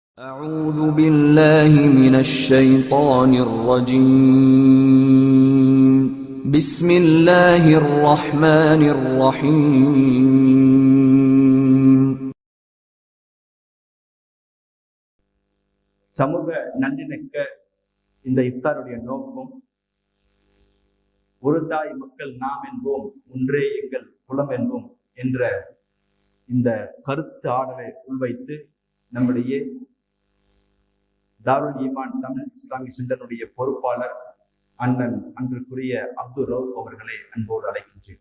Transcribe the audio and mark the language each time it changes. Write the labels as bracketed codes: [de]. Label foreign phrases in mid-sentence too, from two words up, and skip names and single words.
[ar] أعوذ بالله من الشيطان الرجيم بسم الله الرحمن الرحيم [ta] சமூக நல்லிணக்க இந்த இஃப்தாருடைய நோக்கம் ஒரு தாய் மக்கள் நாம் என்போம் ஒன்றே எங்கள் குலம் என்போம் என்ற இந்த கருத்து ஆடலை உள்வைத்து நம்முடைய தாருல் ஈமான் தமிழ் இஸ்லாமிக் சென்டருடைய பொறுப்பாளர் அண்ணன் அன்றுக்குரிய அப்துல் ரவுஃப் அவர்களை அன்போடு அழைக்கின்றேன்.